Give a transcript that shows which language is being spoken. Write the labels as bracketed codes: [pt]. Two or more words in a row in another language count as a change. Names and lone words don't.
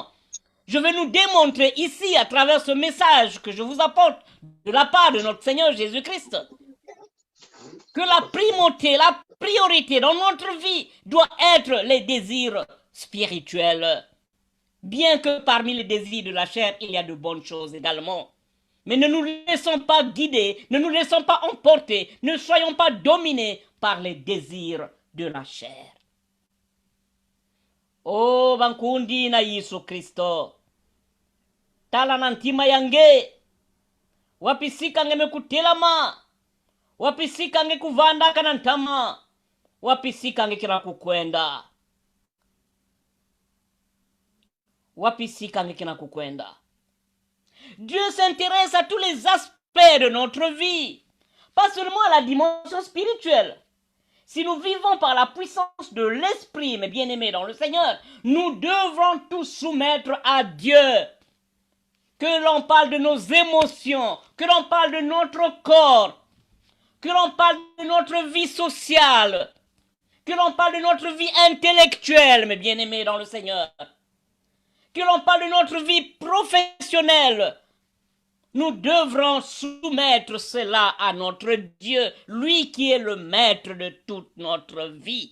[fr] Je vais nous démontrer ici, à travers ce message que je vous apporte de la part de notre Seigneur Jésus-Christ, que la primauté, la priorité dans notre vie doit être les désirs spirituels. Bien que parmi les désirs de la chair, il y a de bonnes choses également. Mais ne nous laissons pas guider, ne nous laissons pas emporter, ne soyons pas dominés par les désirs de la chair. [kg] Oh, bankundi na Yesu Kristo. Tala nantima yange. Wapisika nge mekutelama. Wapisika nge kuvanda kanantama. Wapisika nge kila kukwenda. Wapisika nge kila kukwenda. [fr] Dieu s'intéresse à tous les aspects de notre vie, pas seulement à la dimension spirituelle. Si nous vivons par la puissance de l'Esprit, mes bien-aimés dans le Seigneur, nous devrons tout soumettre à Dieu. Que l'on parle de nos émotions, que l'on parle de notre corps, que l'on parle de notre vie sociale, que l'on parle de notre vie intellectuelle, mes bien-aimés dans le Seigneur, que l'on parle de notre vie professionnelle, nous devrons soumettre cela à notre Dieu, lui qui est le maître de toute notre vie.